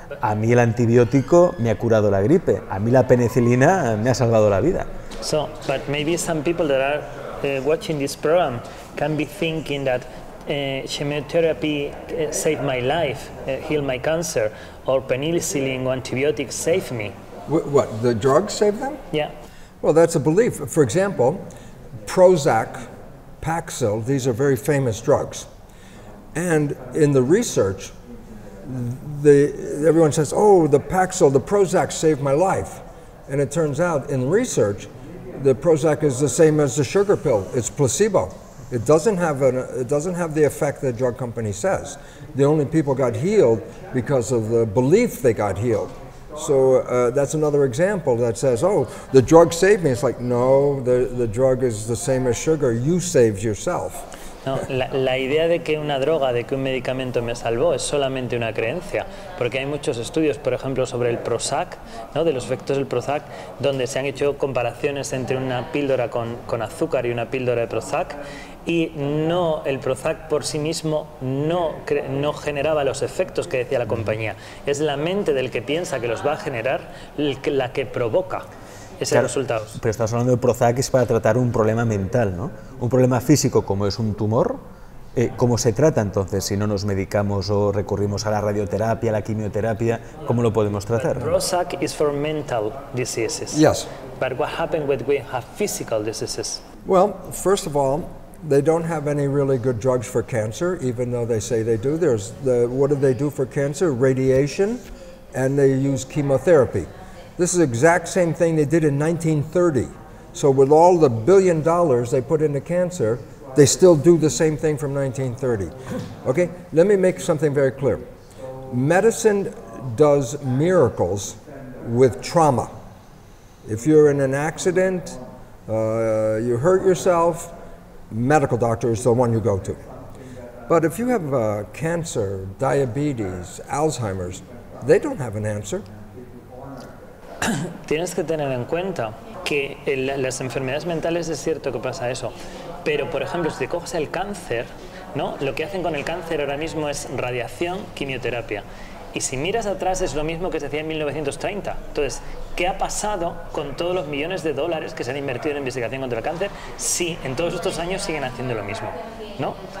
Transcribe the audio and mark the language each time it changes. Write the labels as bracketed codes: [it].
[es] A mí el antibiótico me ha curado la gripe, a mí la penicilina me ha salvado la vida. [en] So, but maybe some people that are watching this program can be thinking that chemotherapy saved my life, healed my cancer, or penicillin or antibiotics saved me. What, the drugs save them? Yeah. Well, that's a belief. For example, Prozac, Paxil, these are very famous drugs. And in the research, everyone says, oh, the Paxil, the Prozac saved my life. And it turns out in research, the Prozac is the same as the sugar pill. It's placebo. It doesn't have the effect the drug company says. The only people got healed because of the belief they got healed. So that's another example that says, oh, the drug saved me. It's like, no, the drug is the same as sugar. You saved yourself. [es] No, la idea de que una droga, de que un medicamento me salvó es solamente una creencia, porque hay muchos estudios, por ejemplo, sobre el Prozac, ¿no? De los efectos del Prozac, donde se han hecho comparaciones entre una píldora con azúcar y una píldora de Prozac, y no, el Prozac por sí mismo no generaba los efectos que decía la compañía. Es la mente del que piensa que los va a generar la que provoca esos resultados. Pero estás hablando de Prozac es para tratar un problema mental, ¿no? Un problema físico como es un tumor. ¿Cómo se trata entonces si no nos medicamos o recurrimos a la radioterapia, a la quimioterapia? ¿Cómo lo podemos tratar? [en] Prozac is for mental diseases. Yes. But what happens when we have physical diseases? Well, first of all, they don't have any really good drugs for cancer, even though they say they do. What do they do for cancer? Radiation, and they use chemotherapy. This is the exact same thing they did in 1930. So with all the $1 billion they put into cancer, they still do the same thing from 1930. Okay, let me make something very clear. Medicine does miracles with trauma. If you're in an accident, you hurt yourself, medical doctor is the one you go to. But if you have cancer, diabetes, Alzheimer's, they don't have an answer. [es] Tienes que tener en cuenta que en las enfermedades mentales es cierto que pasa eso, pero por ejemplo si te coges el cáncer, ¿no? Lo que hacen con el cáncer ahora mismo es radiación, quimioterapia. Y si miras atrás es lo mismo que se hacía en 1930. Entonces, ¿qué ha pasado con todos los millones de dólares que se han invertido en investigación contra el cáncer si en todos estos años siguen haciendo lo mismo? ¿No?